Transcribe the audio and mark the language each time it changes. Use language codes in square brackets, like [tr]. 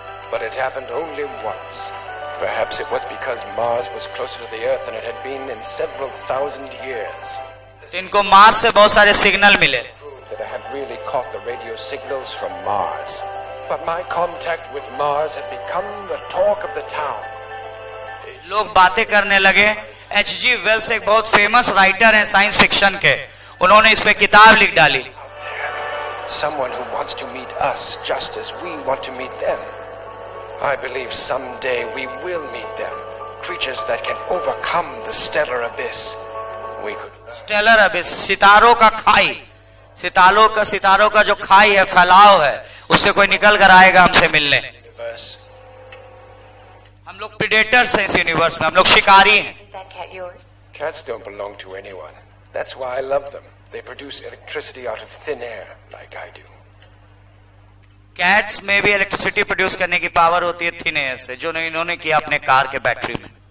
[en] But it happened only once. Perhaps it was because Mars was closer to the Earth than it had been in several thousand years. [hi] इनको Mars से बहुत सारे signal मिले। [en] That I had really caught the radio signals from Mars. But my contact with Mars had become the talk of the town. [hi] लोग बातें करने लगे। H.G. Wales एक बहुत फेमस राइटर हैं साइंस फिक्शन के, उन्होंने इस पे किताब लिख डाली। [en] Someone who wants to meet us just as we want to meet them. I believe someday we will meet them. Creatures that can overcome the stellar abyss. We could. [hi] Stellar Abish, सितारों का खाई, सितारों का जो खाई है, फैलाव है, उससे कोई निकल कर आएगा हमसे मिलने। हम लोग प्रेडेटर्स हैं इस यूनिवर्स में, हम लोग शिकारी हैं। [en] Is that cat yours? Cats don't belong to anyone. That's why I love them. They produce electricity out of thin air, like I do. [hi] Cats में भी इलेक्ट्रिसिटी प्रोड्यूस करने की पावर होती है थिन एयर से, जो इन्होंने किया अपने कार के बैटरी में।